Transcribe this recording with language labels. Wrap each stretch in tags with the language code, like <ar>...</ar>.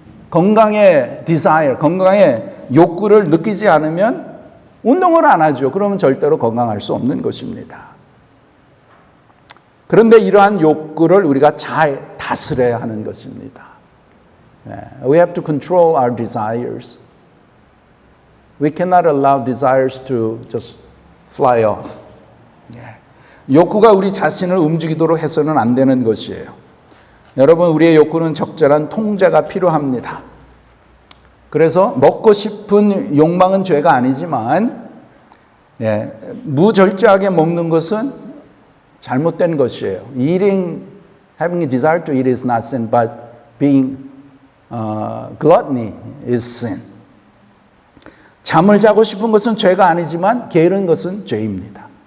<ko>건강의 desire, 건강의 욕구를 느끼지 않으면 운동을 안 하죠. 그러면 절대로 건강할 수 없는 것입니다. 그런데 이러한 욕구를 우리가 잘 다스려야 하는 것입니다.</ko> <en>We have to control our desires. We cannot allow desires to just fly off.</en> <ko>욕구가 우리 자신을 움직이도록 해서는 안 되는 것이에요. 여러분, 우리의 욕구는 적절한 통제가 필요합니다. 그래서 먹고 싶은 욕망은 죄가 아니지만 무절제하게 먹는 것은 잘못된 것이에요.</ko> <en>Having a desire to eat is not sin, but being gluttony is sin.</en> <ko>잠을 자고 싶은 것은 죄가 아니지만 게으른 것은 죄입니다.</ko>